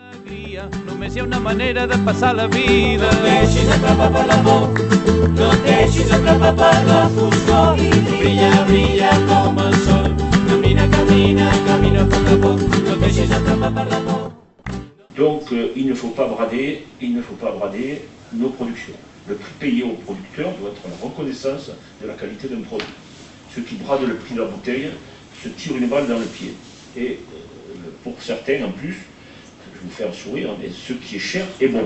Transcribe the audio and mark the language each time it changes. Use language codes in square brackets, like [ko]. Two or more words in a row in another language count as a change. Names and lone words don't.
[ca] alegria, només hi ha una manera de passar la vida. No et deixis atrapar per l'amor, no et deixis atrapar per la foscor i brilla, brilla com el sol. Camina, camina, camina a poc a poc, no et deixis atrapar per l'amor. [fr] Donc il ne faut pas brader nos productions. Le prix payé au producteur doit être la reconnaissance de la qualité d'un produit. Ceux qui bradent le prix de la bouteille se tirent une balle dans le pied. Et pour certains en plus, je vais vous faire sourire, mais ce qui est cher est bon.